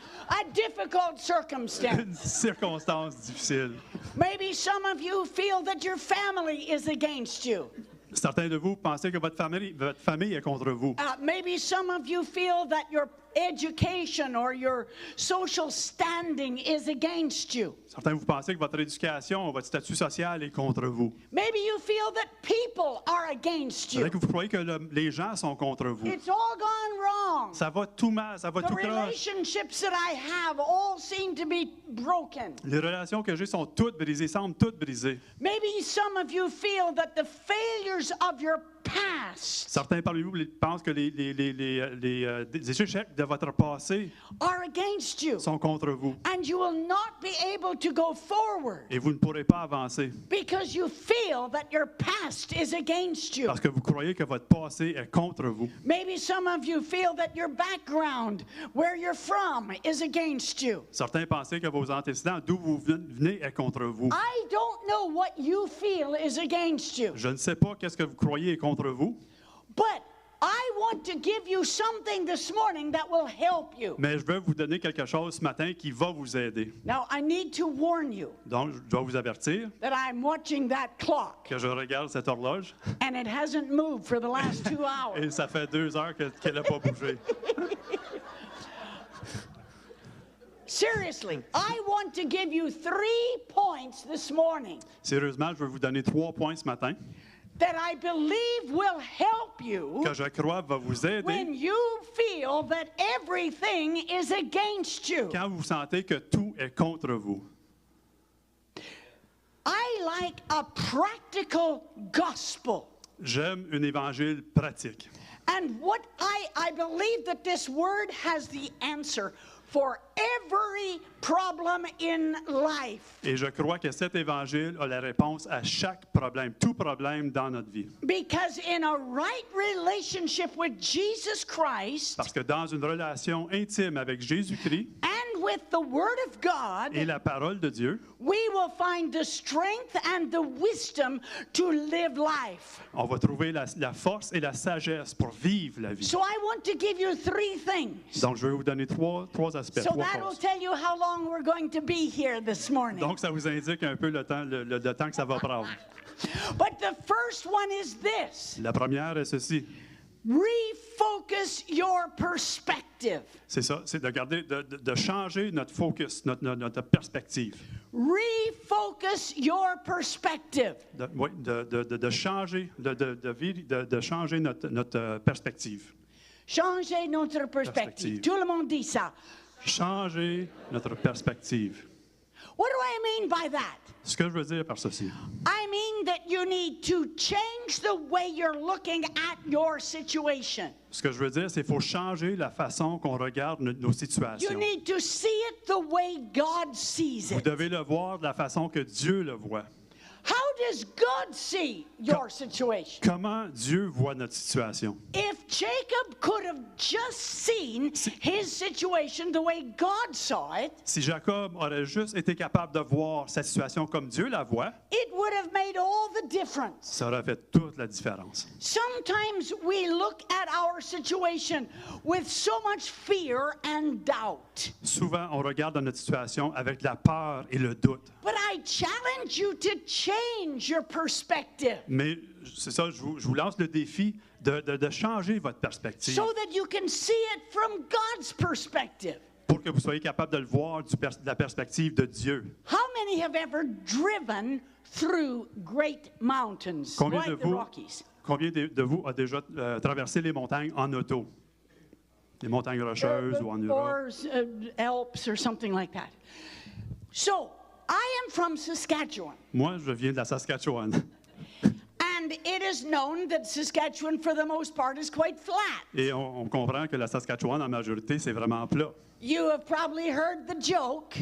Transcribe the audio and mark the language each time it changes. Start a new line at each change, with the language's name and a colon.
English: A difficult circumstance.
French: Une circonstance difficile.
English: Maybe some of you feel that your family is against you.
French: Certains de vous pensez que votre famille est contre vous.
English: Maybe some of you feel that your education or your social standing is against you.
French: Certains de vous pensez que votre éducation, votre statut social est contre vous.
English: Maybe you feel that people are against you.
French: Peut-être que vous croyez que les gens sont contre vous.
English: It's all gone wrong.
French: Ça va tout mal, ça va
English: The
French: tout croche.
English: relationships that I have all seem to be broken.
French: Les relations que j'ai sont toutes brisées, semblent toutes brisées.
English: Maybe some of you feel that the failures of your past
French: Certains parmi vous pensent que les échecs de votre passé
English: are against you,
French: sont contre vous.
English: and you will not be able to go forward
French: Et vous ne pourrez pas avancer
English: because you feel that your past is against you.
French: parce que vous croyez que votre passé est contre vous.
English: Maybe some of you feel that your background, where you're from, is against you.
French: Certains pensent que vos antécédents, d'où vous venez, est contre vous.
English: I don't know what you feel is against you,
French: Je ne sais pas qu'est-ce que vous croyez est contre vous,
English: but I want to give you something this morning that will help you.
French: mais je veux vous donner quelque chose ce matin qui va vous aider.
English: Now, I need to warn you
French: Donc, je dois vous avertir
English: that I'm watching that clock,
French: que je regarde cette horloge
English: and it hasn't moved for the last 2 hours.
French: et ça fait 2 heures qu'elle n'a pas bougé.
English: Seriously, I want to give you 3 points this morning
French: Sérieusement, je veux vous donner 3 points ce matin
English: that I believe will help you
French: que je crois va vous aider
English: when you feel that everything is against you.
French: quand vous sentez que tout est contre vous.
English: I like a practical gospel.
French: J'aime un évangile pratique.
English: And what I believe that this word has the answer for every problem in life.
French: Et je crois que cet évangile a la réponse à chaque problème, tout problème dans notre vie.
English: Because in a right relationship with Jesus Christ
French: Parce que dans une relation intime avec Jésus-Christ
English: and with the Word of God,
French: et la parole de Dieu,
English: we will find the strength and the wisdom to live life.
French: on va trouver la force et la sagesse pour vivre la vie.
English: So I want to give you 3 things.
French: Donc, je vais vous donner trois aspects,
English: So
French: trois
English: that will
French: choses.
English: tell you how long we're going to be here this morning.
French: Donc, ça vous indique un peu le temps que ça va prendre.
English: But the first one is this.
French: La première est ceci.
English: Refocus your perspective.
French: C'est ça, c'est de changer notre focus, notre perspective.
English: Refocus your perspective.
French: De changer, de changer notre perspective. Changer notre perspective.
English: Perspective.
French: Tout le monde dit ça. Changer notre perspective.
English: What do I mean by that?
French: Ce que je veux dire par ceci,
English: I mean that you need to change the way you're looking at your situation.
French: ce que je veux dire, c'est qu'il faut changer la façon qu'on regarde nos
English: You
French: situations.
English: need to see it the way God sees
French: Vous
English: it.
French: devez le voir de la façon que Dieu le voit.
English: How does God see your situation?
French: Comment Dieu voit notre situation?
English: If Jacob could have just seen his situation the way God saw it,
French: Si Jacob aurait juste été capable de voir sa situation comme Dieu la voit,
English: it would have made all the difference.
French: ça aurait fait toute la différence.
English: Sometimes we look at our situation with so much fear and doubt.
French: Souvent, on regarde dans notre situation avec la peur et le doute.
English: But I challenge you to change your perspective
French: Mais c'est ça, je vous lance le défi de changer votre perspective
English: so that you can see it from God's perspective.
French: pour que vous soyez capable de le voir de la perspective de Dieu.
English: How many have ever driven through great mountains
French: Combien
English: like
French: de
English: the
French: vous,
English: Rockies?
French: de vous a déjà traversé les montagnes en auto? Les montagnes rocheuses ou en Europe?
English: Or Alps or something like that. So, I am from Saskatchewan.
French: Moi, je viens de la Saskatchewan.
English: And it is known that Saskatchewan, for the most part, is quite flat.
French: Et on comprend que la Saskatchewan, en majorité, c'est vraiment plat.
English: You have probably heard the joke